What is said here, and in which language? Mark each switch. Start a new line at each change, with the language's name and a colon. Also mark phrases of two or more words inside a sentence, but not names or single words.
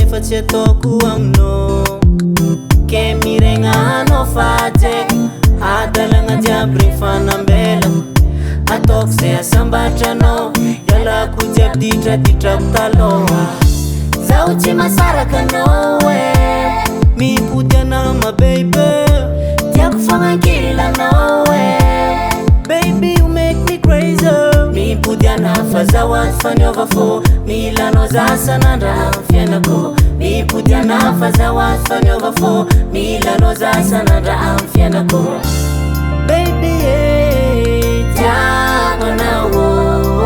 Malagasy: efa tsy ataoko aminao, ke miregna anao fa taiky, adalagna jiaby regny fanambelako, ataoko zay asambatranao, ialako jiaby ditraditrako taloha. Zaho tsy masaraka anao mipodiana ma baby, tiako fognankillanao
English: baby you make me crazy,
Malagasy: mipodiana fa zahoato faniova fô, milanao za sanandra amin'ny fiainako, mipodiana fa zahoato faniova fô, milanao za sanandra amin'ny fiainako.
English: baby
Malagasy: tiako anao